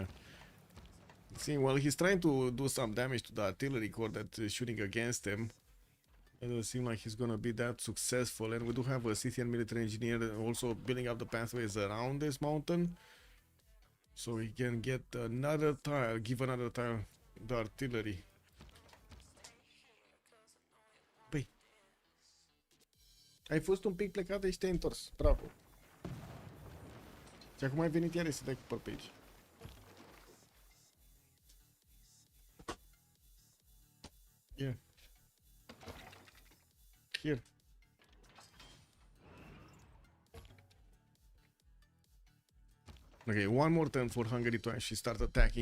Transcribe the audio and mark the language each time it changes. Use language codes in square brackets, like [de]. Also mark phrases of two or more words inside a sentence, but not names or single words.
[en] See, well, he's trying to do some damage to the artillery core that is shooting against him. It doesn't seem like he's gonna be that successful, and we do have a Scythian military engineer also building up the pathways around this mountain, so he can get another tile, give another tile the artillery. [ro] Păi, ai fost un pic plecată și te-ai întors. Bravo. Și acum ai venit iarăși să dai cu pe aici. [en] Yeah. Here. Okay, one more turn for Hungary to actually start attacking.